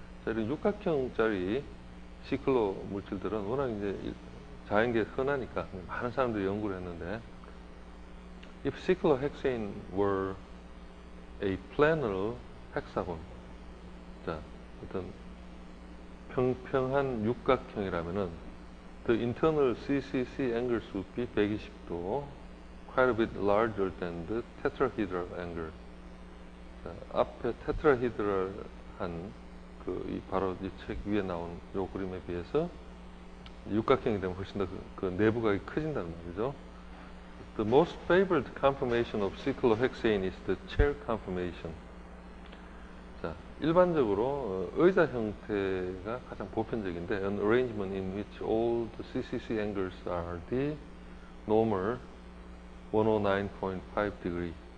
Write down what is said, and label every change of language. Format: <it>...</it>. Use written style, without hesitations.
<ko>자, 이런 육각형짜리 시클로 물질들은 워낙 이제 자연계에 흔하니까 많은 사람들이 연구를 했는데</ko> <en>If cyclohexane were a planar hexagon,</en> <ko>자, 어떤 평평한 육각형이라면은</ko> <en>the internal CCC angles would be 120도, quite a bit larger than the tetrahedral angle.</en> <ko>자, 앞에 테트라히드랄한 바로 이 책 위에 나온 요 그림에 비해서 육각형이 되면 훨씬 더 그 내부각이 커진다는 말이죠.</ko> <en>The most favored conformation of cyclohexane is the chair conformation.</en> <ko>자, 일반적으로 의자 형태가 가장 보편적인데</ko> <en>an arrangement in which all the CCC angles are the normal 109.5 degree.</en>